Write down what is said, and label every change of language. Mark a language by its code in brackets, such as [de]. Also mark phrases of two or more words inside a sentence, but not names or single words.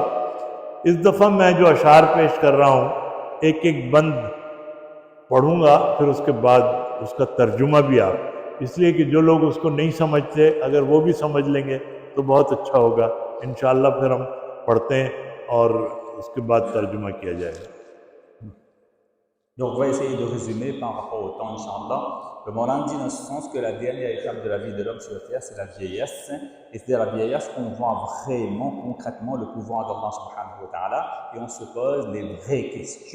[ur] اس دفعہ میں جو اشعار پیش کر رہا ہوں ایک ایک بند پڑھوں گا، پھر اس کے بعد اس کا ترجمہ بھی آپ، اس لیے کہ جو لوگ اس کو نہیں سمجھتے اگر وہ بھی سمجھ لیں گے تو بہت اچھا ہوگا۔ انشاءاللہ پھر ہم پڑھتے ہیں اور اس کے بعد ترجمہ کیا جائے گا۔ [fr] Donc on va essayer de résumer par rapport au temps, Inch'Allah. Le Moran dit dans ce sens que la dernière étape de la vie de l'homme sur la terre, c'est la vieillesse. Et c'est à la vieillesse qu'on voit vraiment, concrètement, le pouvoir d'Allah [ar] سبحانه وتعالى. [fr] Et on se pose les vraies questions.